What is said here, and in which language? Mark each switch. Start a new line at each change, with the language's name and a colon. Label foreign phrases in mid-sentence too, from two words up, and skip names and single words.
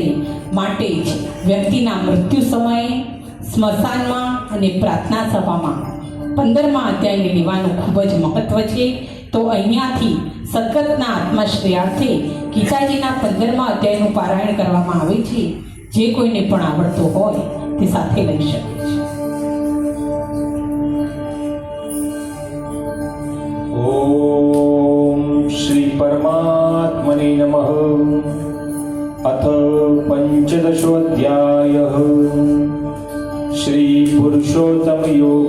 Gujarati: માટે જ વ્યક્તિના મૃત્યુ સમયે સ્મશાનમાં અને પ્રાર્થના સભામાં 15મા અધ્યાયને લેવાનું ખૂબ જ મહત્વ છે. તો અહીંયાથી સદગતના આત્માશ્રયાર્થે ગીતાજીના 15મા અધ્યાયનું પારાયણ કરવામાં આવે છે. જે કોઈને પણ આવડતો હોય તે સાથે લઈ શકે છે.
Sanskrit: ओम श्री परमात्मने नमः. अथ पंचदशोऽध्यायः. श्री पुरुषोत्तम योग.